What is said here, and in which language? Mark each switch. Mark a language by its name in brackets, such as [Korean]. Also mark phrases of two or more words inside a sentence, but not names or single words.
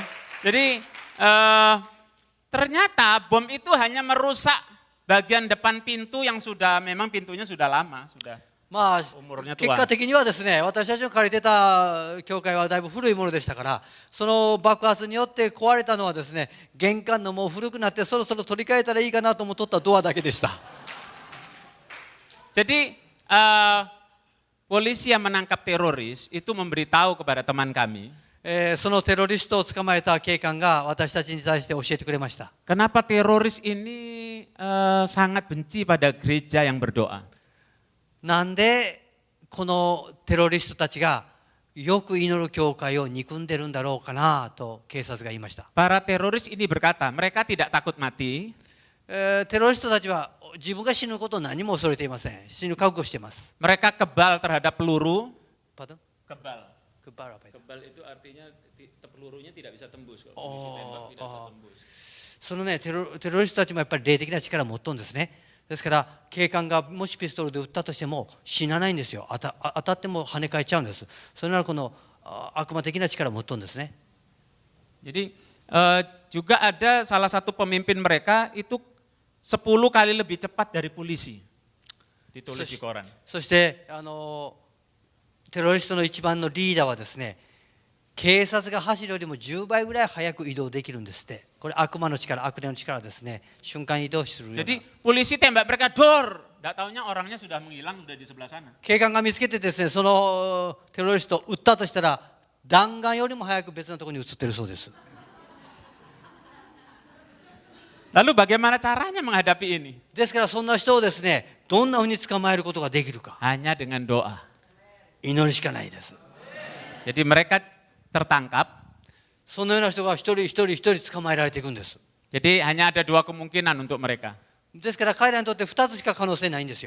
[Indonesian] Jadi ternyata bom itu hanya merusak bagian depan pintu yang memang pintunya sudah lama, sudah まあ、 umurnya [Japanese] 結 [Indonesian] tua. [Japanese] 果的にはですね、私たちの借りてた教会はだいぶ古いものでしたから、その爆発によって壊れたのはですね、玄関のもう古くなってそろそろ取り替えたらいいかなと思っとったドアだけでした。 [Indonesian] Jadi polisi yang menangkap teroris itu memberitahu kepada teman kami. [Japanese] そのテロリストを捕まえた警官が私たちに対して教えてくれました。 [Indonesian] Kenapa teroris ini sangat benci pada gereja yang berdoa? [Japanese] なんでこのテロリストたちがよく祈る教会を憎んでるんだろうかなと警察が言いました。 [Indonesian] Para teroris ini berkata, mereka tidak takut mati. [Japanese] テロリストたちは自分が死ぬことを何も恐れていません。死ぬ覚悟しています。 [Indonesian] Mereka kebal terhadap peluru. Pardon? Kebal. Kebal apa itu? Kebal itu artinya pelurunya tidak bisa tembus. Kalau polisi tembak tidak bisa tembus. [Japanese] そのね、テロリストたちもやっぱり霊的な力を持っとんですね。ですから警官がもしピストルで撃ったとしても死なないんですよ。当たっても跳ね返っちゃうんです。それならこの悪魔的な力を持っとんですね。 [Indonesian] Jadi juga ada salah satu pemimpin mereka itu 10 kali lebih cepat dari polisi. Ditulis di koran. [Japanese] そしてテロリストの一番のリーダーはですね、警察が走るよりも10倍ぐらい早く移動できるんですって。これ悪魔の力、悪霊の力ですね。瞬間移動するような。 [Indonesian] Jadi polisi tembak mereka dor. Tidak tahunya orangnya sudah menghilang, sudah di sebelah sana. [Japanese] 警官が見つけてですね、そのテロリストを撃ったとしたら弾丸よりも早く別のところに移っているそうです。 [Indonesian] Lalu bagaimana caranya menghadapi ini? [Japanese] ですからそんな人をですね、どんなふうに捕まえることができるか。 [Indonesian] Hanya dengan doa. [Japanese] 祈りしかないです。 [Indonesian] Jadi mereka tertangkap. [Japanese] そのような人が一人一人一人捕まえられていくんです。 [Indonesian] Jadi hanya ada dua kemungkinan untuk mereka. [Japanese] ですから彼らにとって2つしか可能性ないんですよ。